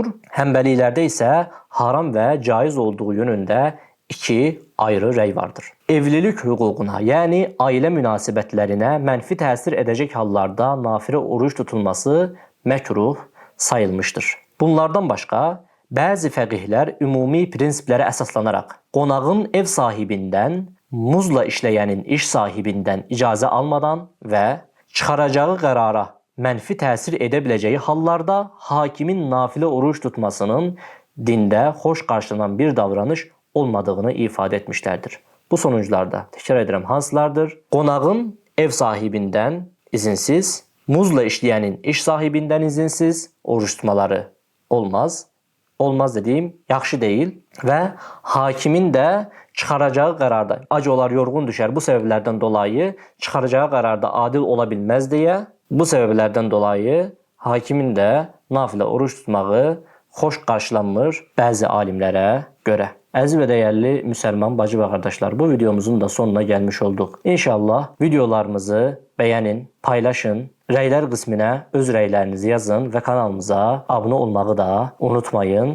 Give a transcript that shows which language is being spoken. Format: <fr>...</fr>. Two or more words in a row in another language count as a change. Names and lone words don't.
<tr>Həmbəlilerde ise haram ve caiz olduğu yönünde 2 ayrı rəy vardır.</tr> <az>Evlilik hüququna, yani aile münasibətlərinə mənfi təsir edecek hallarda nafile oruç tutulması məkruh sayılmıştır. Bunlardan başka bazı fəqihlər ümumi prinsiplərə əsaslanaraq qonağın ev sahibindən, muzla işləyənin iş sahibindən icazə almadan və çıxaracağı qərara mənfi təsir edə biləcəyi hallarda hakimin nafile oruç tutmasının dində xoş qarşılanan bir davranış olmadığını ifadə etmişlərdir. Bu sonuçlarda təkrar edirəm hansılardır? Qonağın ev sahibindən izinsiz, muzla işləyənin iş sahibindən izinsiz oruç tutmaları olmaz.</az> <tr>Olmaz dediğim yaxşı değil ve hakimin de çıkaracağı kararda acı olar, yorgun düşer, bu sebeplerden dolayı çıkaracağı kararda adil olabilmez diye, bu sebeplerden dolayı hakimin de nafile oruç tutmağı</tr> <az>xoş qarşılanmır bəzi alimlərə görə. Əziz və dəyərli müsəlman bacı və qardaşlar, bu videomuzun da sonuna gəlmiş olduq. İnşallah videolarımızı beğenin, paylaşın, rəylər qisminə öz rəylərinizi yazın və kanalımıza abunə olmağı da unutmayın.</az>